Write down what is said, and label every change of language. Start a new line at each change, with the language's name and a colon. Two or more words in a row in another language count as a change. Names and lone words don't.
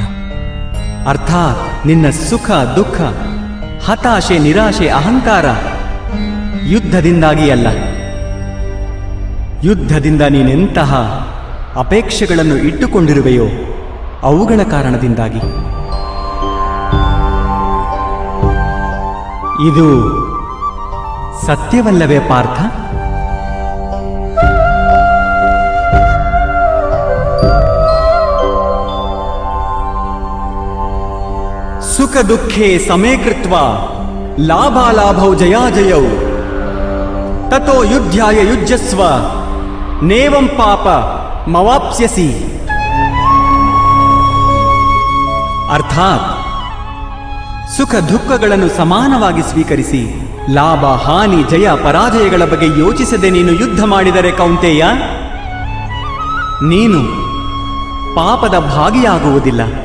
Kannada: ಅರ್ಥಾತ್ ನಿನ್ನ ಸುಖ ದುಃಖ, ಹತಾಶೆ ನಿರಾಶೆ ಅಹಂಕಾರ ಯುದ್ಧದಿಂದಾಗಿ ಅಲ್ಲ. ಯುದ್ಧದಿಂದ ನೀನೆಂತಹ ಅಪೇಕ್ಷೆಗಳನ್ನು ಇಟ್ಟುಕೊಂಡಿರುವೆಯೋ ಅವುಗಳ ಕಾರಣದಿಂದಾಗಿ. ಇದು ಸತ್ಯವಲ್ಲವೇ ಪಾರ್ಥ?
Sanskrit: ಸುಖ ದುಃಖೇ ಸಮೇ ಕೃತ್ವಾ ಲಾಭಾಲಾಭೌ ಜಯಾಜಯೌ ತತೋ ಯುದ್ಧಾಯ ಯುಜ್ಯಸ್ವ ನೇವಂ ಪಾಪ ಮವಾಪ್ಸ್ಯಸಿ.
Kannada: ಅರ್ಥಾತ್ ಸುಖ ದುಃಖಗಳನ್ನು ಸಮಾನವಾಗಿ ಸ್ವೀಕರಿಸಿ ಲಾಭ ಹಾನಿ ಜಯ ಪರಾಜಯಗಳ ಬಗ್ಗೆ ಯೋಚಿಸದೆ ನೀನು ಯುದ್ಧ ಮಾಡಿದರೆ ಕೌಂತೆಯ, ನೀನು ಪಾಪದ ಭಾಗಿಯಾಗುವುದಿಲ್ಲ.